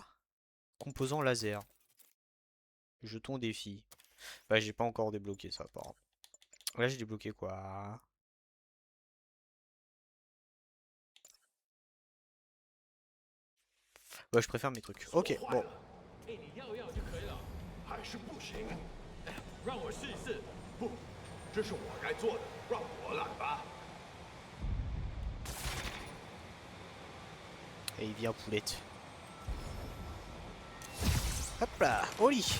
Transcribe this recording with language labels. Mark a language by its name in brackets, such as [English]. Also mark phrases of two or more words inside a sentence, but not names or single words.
[French] Composant laser. Jeton défi. Bah j'ai pas encore débloqué ça apparemment. Là j'ai débloqué quoi? Bah je préfère mes trucs. Ok, bon. [Chinese] 还是不行。让我试一试。不，这是我该做的，让我来吧。 [French] Et viens poulette. Hop là, au lit.